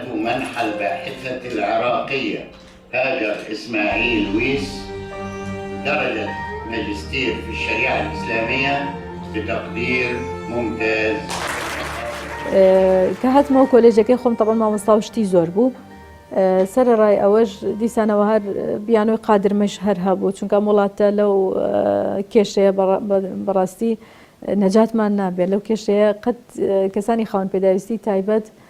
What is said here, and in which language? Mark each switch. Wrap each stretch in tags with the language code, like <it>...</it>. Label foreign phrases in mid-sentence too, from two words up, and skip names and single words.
<ar>منح الباحثة العراقية هاجر إسماعيل ويس درجة ماجستير في الشريعة الإسلامية بتقدير ممتاز.</ar> <ckb>کە هاتمەوە کۆلێجەکەی خۆم تەبەن مامۆستا و شتی زۆر بوو، سەرڕای ئەوەش دیسانەوە هەر بیانۆی قادرمەش هەر هەبوو چونکە وڵاتە لەو کێشەیە بەڕاستی نەجاتمان نابێت لەو کێشەیە قەت کەسانی خاوەن پێداویستی تایبەت</ckb>